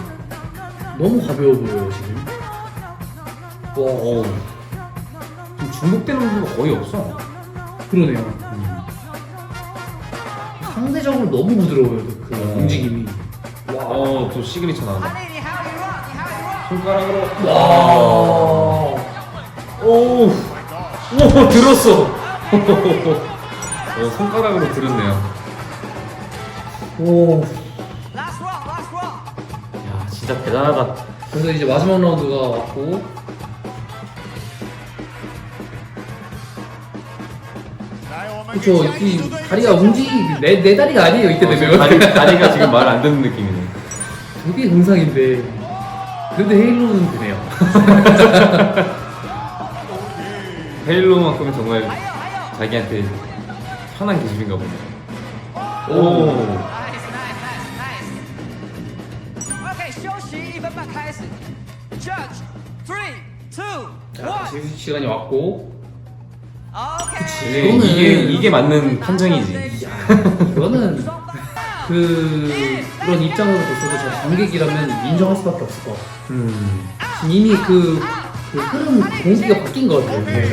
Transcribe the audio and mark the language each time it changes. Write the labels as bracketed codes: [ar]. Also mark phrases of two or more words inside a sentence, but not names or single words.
[ko] 너무 가벼워 보여요 지금. 와, 어우. 좀 중복되는 부분가 거의 없어. 그러네요. 상대적으로 너무 부드러워요 그 움직임이. 또 시그니처 나온다. [zh] 安利你还有一 round，你还有一 round。 [ko] 손가락으로. 와. 오, 오 들었어. 손가락으로 들었네요. 오. [en] Last round, last round。 [ko] 야, 진짜 대단하다. 그래서 이제 마지막 라운드가 왔고. 그쵸, 이 다리가 내 다리가 아니에요 이때 되면. 다리가 지금 말 안 듣는 느낌이네. 되게 정상인데 그래도 헤일로는 되네요. 헤일로만큼은 정말 자기한테 편한 기술인가 보네. 오. [en] Nice, nice, nice, [zh] nice。OK，休息1分半开始。Judge 3, 2, 1。 [ko] 자, 시간이 왔고. OK。 이게 맞는 판정이지. 이거는 그런 입장으로 봤어도 저 관객이라면 인정할 수밖에 없을 것 같아요. 지금 이미 그 흐름 공기가 바뀐 것 같아요.